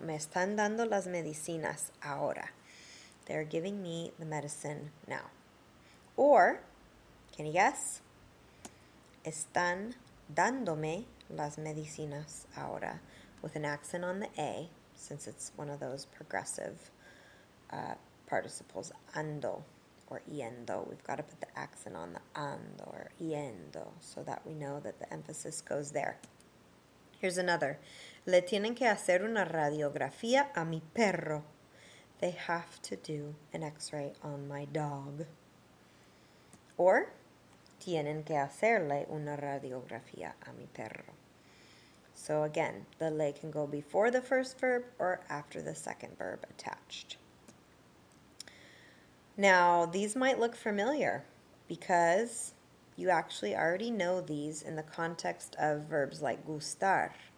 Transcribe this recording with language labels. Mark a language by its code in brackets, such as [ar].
[es] Me están dando las medicinas ahora. [en] They're giving me the medicine now. Or, can you guess? [es] Están dándome las medicinas ahora, [en] with an accent on the A, since it's one of those progressive participles, ando or yendo. We've got to put the accent on the ando or yendo so that we know that the emphasis goes there. Here's another. [es] Le tienen que hacer una radiografía a mi perro. [en] they have to do an x-ray on my dog. [es] Or, tienen que hacerle una radiografía a mi perro. [en] So again, the le can go before the first verb or after the second verb attached. Now, these might look familiar because you actually already know these in the context of verbs like gustar.